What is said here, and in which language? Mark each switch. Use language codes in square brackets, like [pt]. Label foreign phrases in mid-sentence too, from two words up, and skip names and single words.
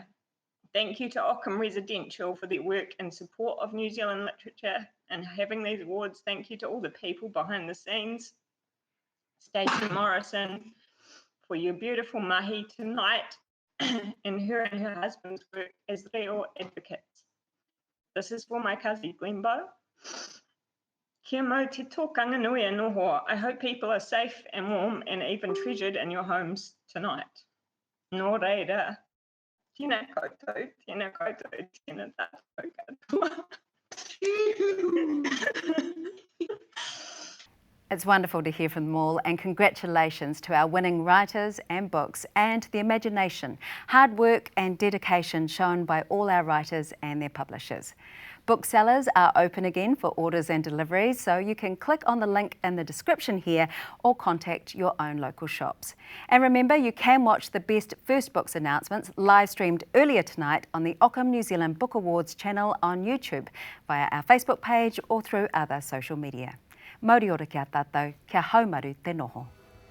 [en] Thank you to Ockham Residential for their work in support of New Zealand literature and having these awards. Thank you to all the people behind the scenes. Stacey Morrison for your beautiful mahi tonight and her husband's work as reo advocates. This is for my cousin Glenbow. [mi] Kia mau te tōkanga nui e noho. [en] I hope people are safe and warm and even treasured in your homes tonight. [mi] Nō reira, tēnā koutou, tēnā koutou, tēnā tātou katoa. [en] It's wonderful to hear from them all, and congratulations to our winning writers and books and the imagination, hard work and dedication shown by all our writers and their publishers. Booksellers are open again for orders and deliveries, so you can click on the link in the description here or contact your own local shops. And remember, you can watch the Best First Books announcements live streamed earlier tonight on the Ockham New Zealand Book Awards channel on YouTube, via our Facebook page or through other social media. [mi] Mauri ora kia tātou, kia haumaru te noho.